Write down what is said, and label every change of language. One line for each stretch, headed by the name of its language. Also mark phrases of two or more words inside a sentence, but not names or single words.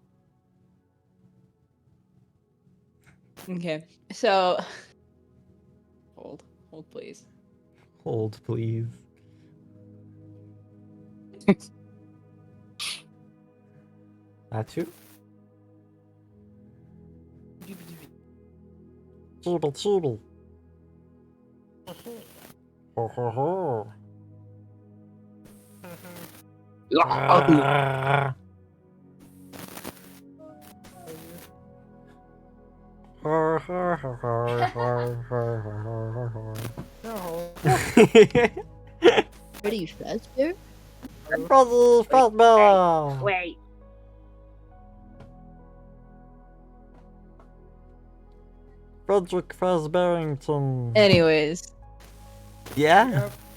English: Okay, so. Hold, please. Hold, please. That's you? Chibble, chibble. Ho, ho, ho. Ah. Ho, ho, ho, ho, ho, ho, ho, No. ho. Pretty faster? Brother Fatman. Wait. Frederick Fazbarrington. Anyways. Yeah? Yep.